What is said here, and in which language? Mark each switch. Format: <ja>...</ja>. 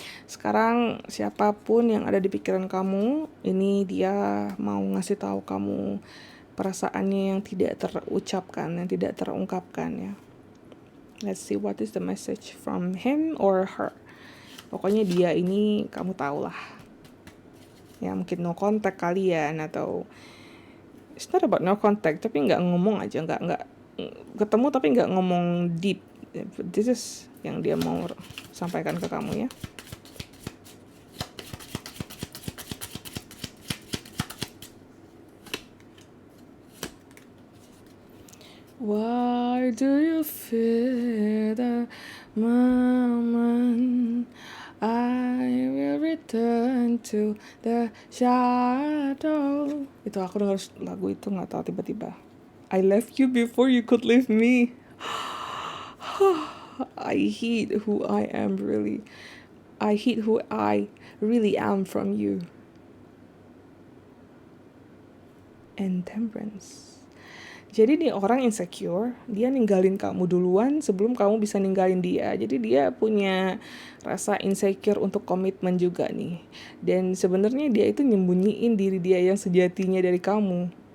<id>Sekarang siapapun yang ada di pikiran kamu, ini dia mau ngasih tahu kamu perasaannya yang tidak terucapkan, yang tidak terungkapkan, ya.</id> <en>Let's see what is the message from him or her.</en> <id>Pokoknya dia ini kamu tahulah. Ya mungkin no contact kalian, atau</id> <en>it's not about no contact,</en> <id>tapi nggak ngomong aja, nggak ketemu tapi nggak ngomong deep.</id> <en>This is</en> <id>yang dia mau sampaikan ke kamu, ya.</id> <en>Why do you fear the moment I will return to the shadow?</en> <id>Itu aku dengar lagu itu nggak tahu tiba-tiba.</id> <en>I left you before you could leave me. I hate who I am really. I hate who I really am from you. And temperance.</en> <id>Jadi nih orang insecure, dia ninggalin kamu duluan sebelum kamu bisa ninggalin dia. Jadi dia punya rasa insecure untuk komitmen juga nih. Dan sebenarnya dia itu nyembunyiin diri dia yang sejatinya dari kamu.</id>